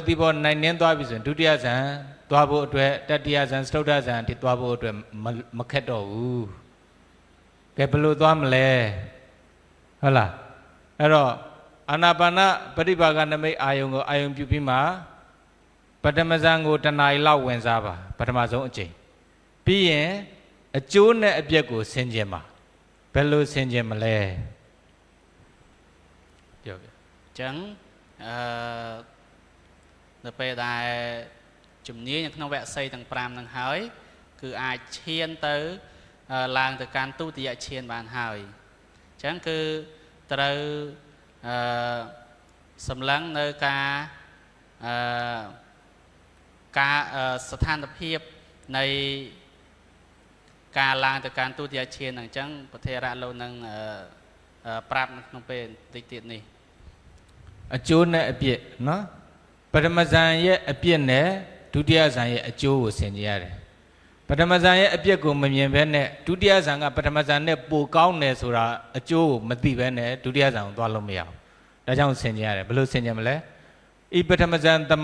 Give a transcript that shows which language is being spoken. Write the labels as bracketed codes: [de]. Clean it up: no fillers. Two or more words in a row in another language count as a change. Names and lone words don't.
[my] တိဘောနိုင်နှင်းသွားပြီဆိုရင်ဒုတိယဇန်သွားဖို့အတွက်တတိယဇန်စတုတ္ထဇန်အထိသွားဖို့အတွက်မခက်တော့ဘူးကဲဘယ်လိုသွားမလဲဟုတ်လားအဲ့တော့အာနာပါနပရိပါကနမိတ်အာယုံကိုအာယုံပြုပြီးမှပထမဇန်ကို1 နာရီလောက်ဝင်စားပါပထမဆုံးအချိန်ပြီးရင်အကျိုးနဲ့အပြက်ကိုဆင်ခြင်ပါဘယ်လိုဆင်ခြင်မလဲပြောပြ [km] ចឹងនៅពេលដែលជំនាញនៅក្នុងវគ្គសីទាំង5នឹងហើយគឺអាចឈានទៅឡើងទៅកាន់ទុតិយឈានបានហើយអញ្ចឹងគឺត្រូវសម្លឹងនៅការស្ថានភាពនៃការឡើងទៅកាន់ទុតិយឈានអញ្ចឹងប្រធារៈលោកនឹងប្រាប់នៅក្នុងពេលបន្តិចទៀតនេះ [my] အကျိုးနဲ့အပြစ်နော်ပထမဇန်ရဲ့အပြစ်နဲ့ဒုတိယဇန်ရဲ့အကျိုးကိုဆင်ခြင်ရတယ်ပထမဇန်ရဲ့အပြစ်ကိုမမြင်ဘဲနဲ့ဒုတိယဇန်ကပထမဇန် နဲ့ပိုကောင်းတယ်ဆိုတာအကျိုးကိုမသိဘဲနဲ့ဒုတိယဇန်ကိုသွားလို့မရဘူးဒါကြောင့်ဆင်ခြင်ရတယ်ဘယ်လိုဆင်ခြင်မလဲဤပထမဇန်တ